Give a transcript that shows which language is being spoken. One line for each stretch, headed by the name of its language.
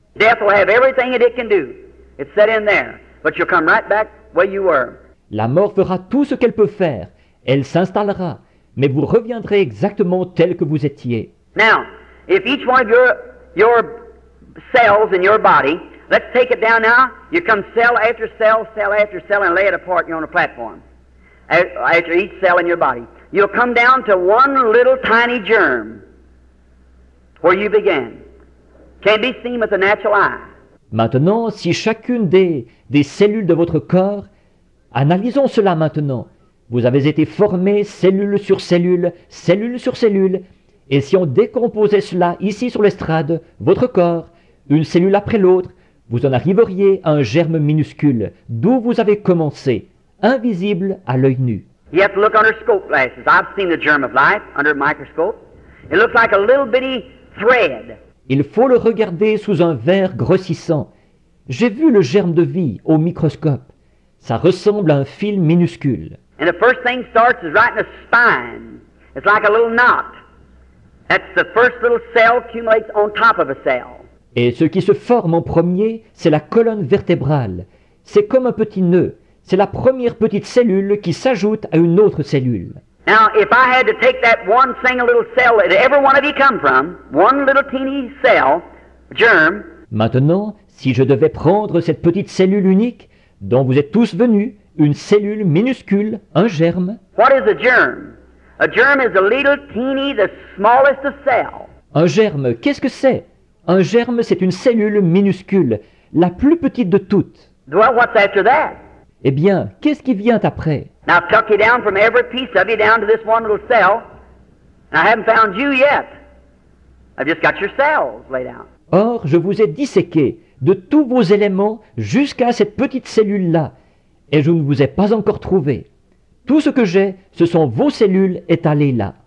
English: Death will have everything that it can do. It's set in there. But you'll come right back where you were.
French: La mort fera tout ce qu'elle peut faire. Elle s'installera, mais vous reviendrez exactement tel que vous étiez.
English: Now, if each one of your cells in your body, let's take it down now. You come cell after cell, cell after cell, and lay it apart. You're on a platform. After each cell in your body, you'll come down to one little tiny germ where you began. Can't be seen with the natural eye.
French: Maintenant, si chacune des cellules de votre corps, analysons cela maintenant. Vous avez été formé cellule sur cellule, cellule sur cellule, et si on décomposait cela ici sur l'estrade, votre corps, une cellule après l'autre, vous en arriveriez à un germe minuscule, d'où vous avez commencé, invisible à l'œil nu.
English: You have to look under scope glasses. I've seen the germ of life under a microscope. It looks like a little bitty thread.
French: Il faut le regarder sous un verre grossissant. J'ai vu le germe de vie au microscope. Ça ressemble à un fil minuscule.
English: And the first thing starts is right in the spine. It's like a little knot. That's the first little cell accumulates on top of a cell.
French: Et ce qui se forme en premier, c'est la colonne vertébrale. C'est comme un petit nœud. C'est la première petite cellule qui s'ajoute à une autre cellule.
English: Now, if I had to take that one single little cell that every one of you come from, one little teeny cell, germ.
French: Maintenant, si je devais prendre cette petite cellule unique, dont vous êtes tous venus, une cellule minuscule, un germe.
English: What is a germ? A germ is a little teeny, the smallest of cells.
French: Un germe, qu'est-ce que c'est? Un germe, c'est une cellule minuscule, la plus petite de toutes.
English: Well, what's after that?
French: Eh bien, qu'est-ce qui vient après?
English: Now, I've tucked you down from every piece of you down to this one little cell, and I haven't found you yet. I've just got your cells laid out.
French: Or, je vous ai disséqué de tous vos éléments jusqu'à cette petite cellule-là, et je ne vous ai pas encore trouvé. Tout ce que j'ai, ce sont vos cellules étalées là.